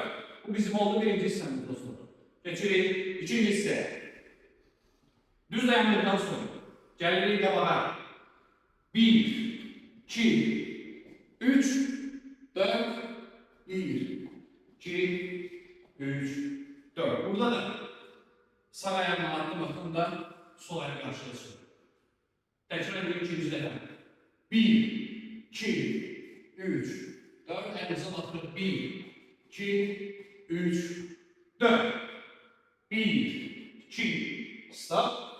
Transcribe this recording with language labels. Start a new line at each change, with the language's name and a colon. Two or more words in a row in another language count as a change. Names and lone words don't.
Azerbaijani: Bu bizim oldu birinci hissemiz dostlar. Geçirik ikinci hisseye. Düz dayandıktan sonra gelirik qabağa. 1, 2, 3, 4, 1, 2, 3, 4.
Turkish: Burada da sağ ayağımla attım bakımda sol ayak karşılasın. Tekrar ediyorum ikinci defa. 1, 2, 3, 4. Elinize bakın. 1, 2, 3, 4. 1, 2, stop.